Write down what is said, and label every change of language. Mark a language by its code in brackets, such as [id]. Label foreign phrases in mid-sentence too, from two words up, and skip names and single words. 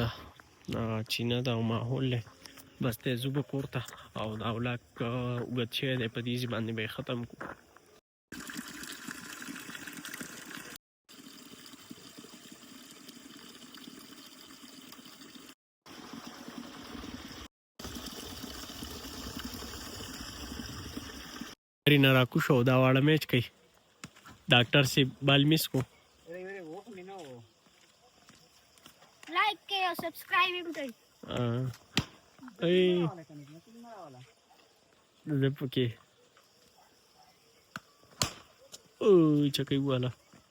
[ps] چینه ده او ماحول دی بس دی ځو به کور ته او دا ولاګ اوږد شوی دی په دې ځای باندې به یې ختم کړو نه راکوشو دا واړه میچ کوي ډاکټر صاحب [en] ball miss [ps] کو [ur] لائک کے اور سبسکرائب بھی کریں [ps] زه پکې چکۍ والا